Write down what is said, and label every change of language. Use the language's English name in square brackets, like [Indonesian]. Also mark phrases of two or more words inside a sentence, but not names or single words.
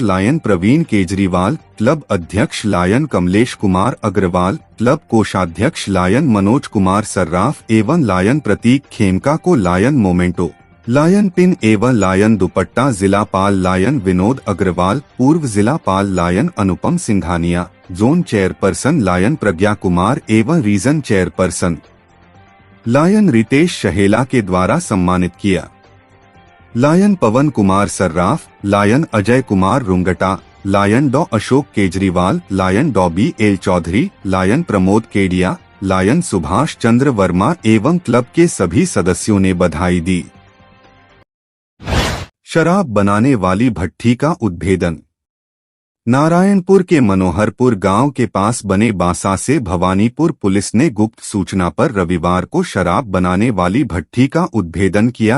[Hindi] लायन प्रवीण केजरीवाल, क्लब अध्यक्ष लायन कमलेश कुमार अग्रवाल, क्लब कोषाध्यक्ष लायन मनोज कुमार सर्राफ एवं लायन प्रतीक खेमका को लायन मोमेंटो, लायन पिन एवं लायन दुपट्टा जिलापाल लायन विनोद अग्रवाल, पूर्व जिलापाल लायन अनुपम सिंघानिया, [English] zone chairperson [Hindi] लायन प्रज्ञा कुमार एवं [English] region chairperson [Hindi] लायन रितेश शहेला के द्वारा सम्मानित किया। लायन पवन कुमार सर्राफ, लायन अजय कुमार रुंगटा, लायन डॉ अशोक केजरीवाल, लायन डॉ बी एल चौधरी, लायन प्रमोद केडिया, लायन सुभाष चंद्र वर्मा एवं क्लब के सभी सदस्यों ने बधाई दी। शराब बनाने वाली भट्ठी का उद्भेदन। नारायणपुर के मनोहरपुर गांव के पास बने बांसा से भवानीपुर पुलिस ने गुप्त सूचना पर रविवार को शराब बनाने वाली भट्ठी का उद्भेदन किया।